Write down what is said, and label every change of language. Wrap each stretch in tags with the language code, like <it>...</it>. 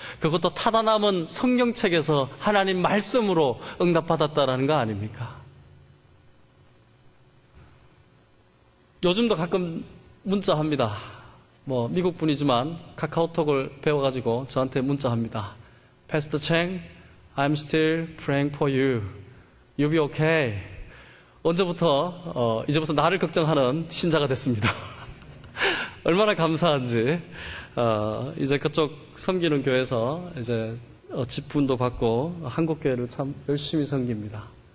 <ko>그것도 타다 남은 성경책에서 하나님 말씀으로 응답받았다라는 거 아닙니까? 요즘도 가끔 문자합니다. 미국 분이지만 카카오톡을 배워가지고 저한테 문자합니다.</ko> <en>Pastor Cheng, I'm still praying for you. You'll be okay.</en> <ko>언제부터 이제부터 나를 걱정하는 신자가 됐습니다. 얼마나 감사한지. 이제 그쪽 섬기는 교회에서 이제 직분도 받고 한국 교회를 참 열심히 섬깁니다.</ko>